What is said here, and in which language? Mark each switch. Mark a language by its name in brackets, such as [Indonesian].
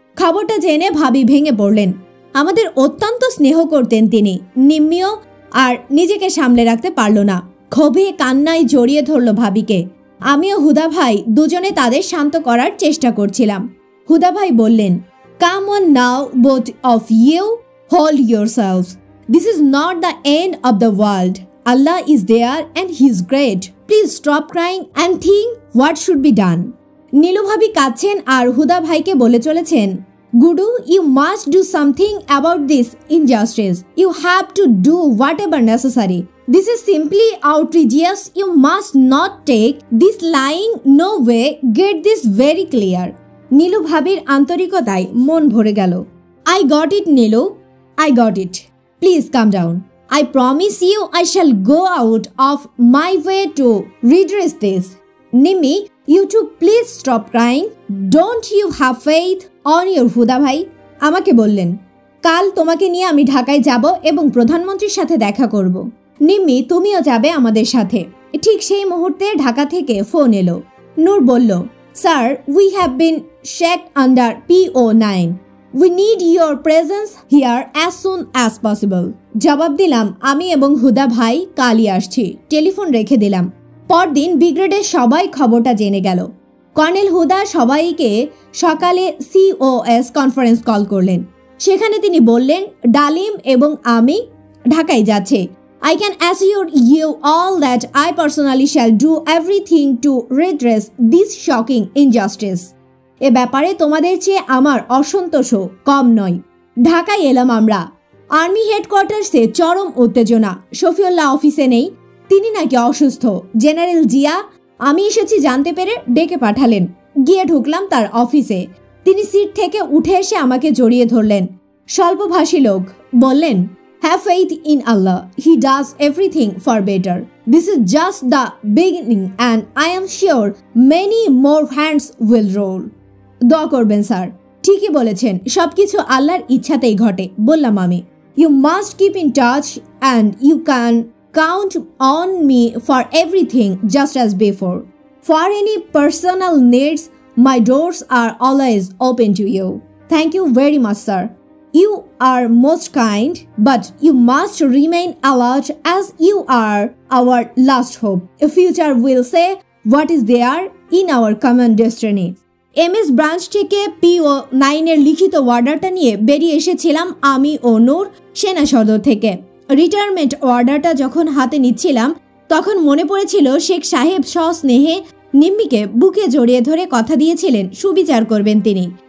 [Bangla] খবরটা জেনে ভাবি ভেঙে পড়লেন। আমাদের অত্যন্ত স্নেহ করতেন তিনি। নিম্মিও আর নিজেকে সামলে রাখতে পারল না। ক্ষোভে কান্নায় জড়িয়ে ধরল ভাবিকে। আমিও হুদা ভাই দুজনে তাদের শান্ত করার চেষ্টা করছিলাম। হুদা ভাই বললেন, [English] Come on now both of you, hold yourselves. This is not the end of the world. Allah is there and He is great. Please stop crying and think what should be done. [Bangla] Nilu ভাবি কাঁদছেন আর হুদা ভাইকে বলে চলেছেন, গুডু, [English] you must do something about this injustice. You have to do whatever necessary. This is simply outrageous. You must not take this lying. No way. Get this very clear. [Bangla] Nilu ভাবির আন্তরিকতায় মন ভরে গেল। [English] I got it, নীলু. I got it. Please calm down. I promise you I shall go out of my way to redress this. Nimmi, you two please stop crying. Don't you have faith on your Huda ভাই? [Bangla] আমাকে বললেন, কাল তোমাকে নিয়ে আমি ঢাকায় যাব এবং প্রধানমন্ত্রীর সাথে দেখা করব। নিম্মি, তুমিও যাবে আমাদের সাথে। ঠিক সেই মুহূর্তে ঢাকা থেকে ফোন এলো। নূর বলল, sir, [English] We have been shaked under PO9. We need your presence here as soon as possible. [Bangla] জবাব দিলাম, আমি এবং হুদা ভাই কালই আসছি। টেলিফোন রেখে দিলাম। পরদিন ব্রিগেডের সবাই খবরটা জেনে গেল। কর্নেল হুদা সবাইকে সকালে COS কনফারেন্স কল করলেন। সেখানে তিনি বললেন, ডালিম এবং আমি ঢাকায় যাচ্ছে। [English] I can assure you all that I personally shall do everything to redress this shocking injustice. [Bangla] এ ব্যাপারে তোমাদের চেয়ে আমার অসন্তোষও কম নয়। ঢাকায় এলাম আমরা। আর্মি হেডকোয়ার্টার্সে চরম উত্তেজনা। শফিউল্লাহ অফিসে নেই, তিনি নাকি অসুস্থ। জেনারেল জিয়া আমি এসেছি জানতে পেরে ডেকে পাঠালেন। গিয়ে ঢুকলাম তার অফিসে। তিনি সিট থেকে উঠে এসে আমাকে জড়িয়ে ধরলেন। স্বল্পভাষী লোক, বললেন, [English] Have faith in Allah, he does everything for better. This is just the beginning and I am sure many more hands will roll. [Bangla] দোয়া করবেন স্যার। ঠিকই বলেছেন, সবকিছু আল্লাহর ইচ্ছাতেই ঘটে, বললাম আমি। [English] You must keep in touch and you can count on me for everything just as before. For any personal needs, my doors are always open to you. Thank you very much, sir. You are most kind, but you must remain alert as you are our last hope. The future will say what is there in our common destiny. [Bangla] MS branch থেকে PO 9 এর লিখিত অর্ডারটা নিয়ে বেরিয়ে এসেছিলাম আমি ও নূর সেনা সদর থেকে। রিটায়ারমেন্ট অর্ডারটা যখন হাতে নিচ্ছিলাম তখন মনে পড়েছিল শেখ সাহেব সস্নেহে নিম্মিকে বুকে জড়িয়ে ধরে কথা দিয়েছিলেন সুবিচার করবেন তিনি।